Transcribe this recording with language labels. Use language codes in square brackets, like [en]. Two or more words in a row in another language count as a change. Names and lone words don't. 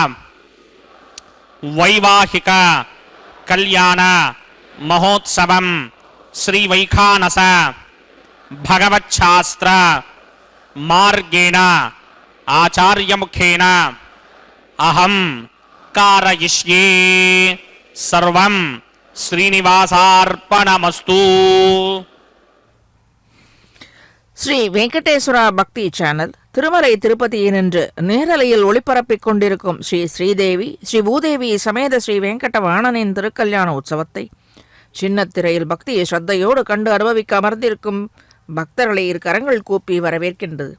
[sa] వైవాహిక కళ్యాణ మహోత్సవం శ్రీ వైఖానస భగవచ్ఛాస్త్ర మార్గేణ ఆచార్యముఖేన అహం కారయిష్యే. సర్వం శ్రీనివాసార్పణమస్తు. [ta] ஸ்ரீ வெங்கடேஸ்வரா பக்தி சேனல் திருமலை திருப்பதியினின்று நேரலையில் ஒளிபரப்பிக் கொண்டிருக்கும் ஸ்ரீ ஸ்ரீதேவி ஸ்ரீ பூதேவி சமேத ஸ்ரீ வெங்கடவாணனின் திருக்கல்யாண உற்சவத்தை சின்னத்திரையில் பக்தியை ஸ்ரத்தையோடு கண்டு அனுபவிக்க அமர்ந்திருக்கும் பக்தர்களை இரு கரங்கள் கூப்பி வரவேற்கின்றது.